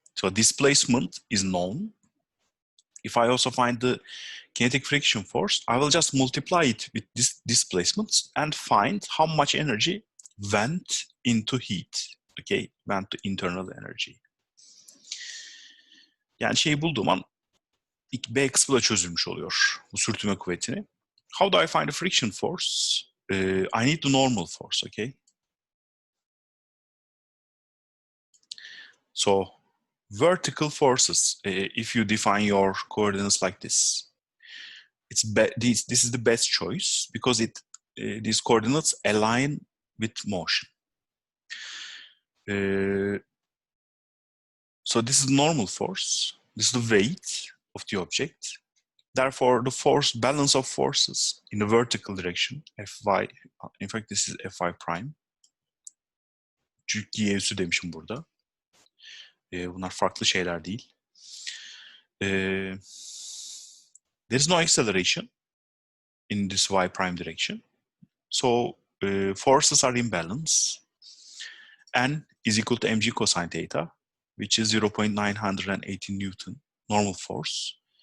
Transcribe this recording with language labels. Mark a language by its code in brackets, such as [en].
[en] So displacement is known. If I also find the kinetic friction force, I will just multiply it with this displacements and find how much energy went into heat. Okay, went to internal energy. [tr] Yani şeyi bulduğum an B kısmı da çözülmüş oluyor bu sürtünme kuvvetini. [en] How do I find the friction force? I need the normal force, okay? So vertical forces, if you define your coordinates like this, this is the best choice because these coordinates align with motion. So this is normal force. This is the weight of the object. Therefore, the force balance of forces in the vertical direction, Fy, in fact this is Fy prime. [tr] Çünkü G üssü demişim burada. Bunlar farklı şeyler değil. [en] There is no acceleration in this Y prime direction. So forces are in balance. N is equal to mg cosine theta, which is 0.980 Newton, normal force.